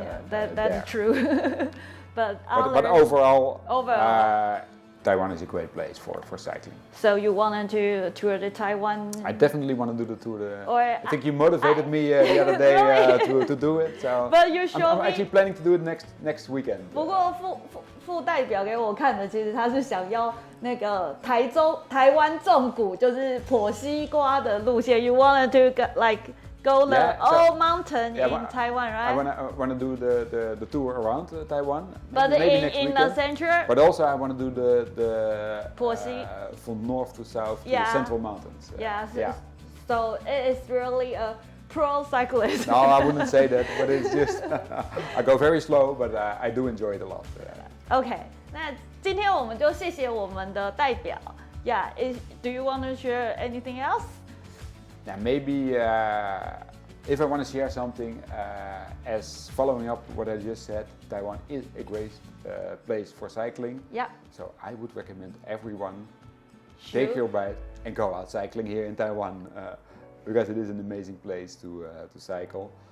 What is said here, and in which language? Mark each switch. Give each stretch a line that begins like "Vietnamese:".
English: That's true. But overall, Taiwan is a great place for cycling. So you wanted to tour the Taiwan? I definitely want to do the tour. I think you motivated me the other day to do it. So but you showed I'm actually planning to do it next weekend.
Chinese: 不过副代表给我看的，其实他是想要那个台湾纵谷，就是剖西瓜的路线。
English: You wanted to go the whole mountain in Taiwan, right? I want to do the tour around Taiwan. But maybe next in weekend. the center. But also I want to do the from north to south to the central mountains. So it is really a pro cyclist. No, I wouldn't say that, but it's just I go very slow, but I do enjoy it a lot.
Chinese: OK， 那今天我们就谢谢我们的代表。
English: Do you want to share anything else? Yeah, maybe if I want to share something, as following up what I just said, Taiwan is a great place for cycling. Yeah. So I would recommend everyone take your bike and go out cycling here in Taiwan, because it is an amazing place to cycle.